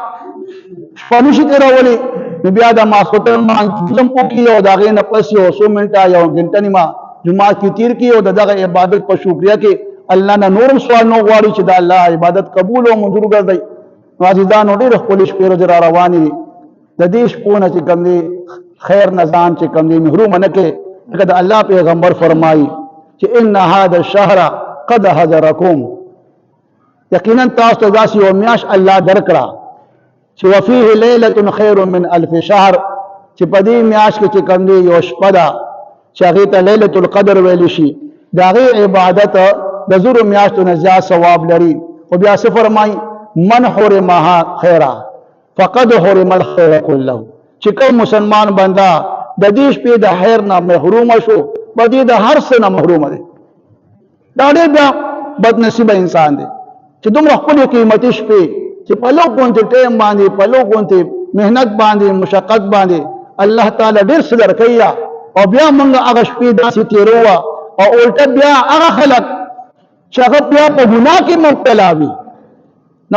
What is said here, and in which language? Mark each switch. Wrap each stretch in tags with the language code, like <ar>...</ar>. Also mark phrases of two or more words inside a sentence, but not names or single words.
<ps>شپنوشي تیرولې نو بیا د ماسوتن مانځم پوکي او دا غي نه پس یو 100 منټه یا غنټه نیمه جمعات کې تیر کې او دغه عبادت په شکریا کې الله نه نورم سوال نو غواړي چې دا الله عبادت قبول او منظور ګرځي عزیزانو ډېر خپل شپې ورځ را روانې دي د دې شپونه چې کوم دي خیر نظام چې کوم دي محروم نه کې لکه د الله پیغمبر فرمایي چې</ps> <ar>ان هذا الشهر قد حذركم</ar> <ps>یقینا تاسو ته داسې یو میاشت الله درکړه چې</ps> <ar>وفيه ليله خير من الف شهر</ar> <ps>چې په دې میاشت کې چې کوم دی یو شپه ده چې هغې ته لیلة القدر ویلی شي د هغې عبادت د زرو میاشتو نه زیات ثواب لري خو بیا څه فرمایي</ps> <ar>من حرمها خیرا فقد حرم الخیر</ar> <ps>کله چې کوم مسلمان بنده د دې شپې د خیر نه محروم شو په دې د هر څه نه محروم دی دا ډېر بیا بد نصیبه انسان دی چې دومره ښکلې قیمتي شپې چې په لږ غونتې ټایم باندې په لږ غونتې محنت باندې مشقت باندې الله تعالی ډېر څه درکوي او بیا موږ هغه شپې داسې تېروه او الټه بیا هغه خلک چې هغه بیا په ګناه کې مبتلا وي نو</ps>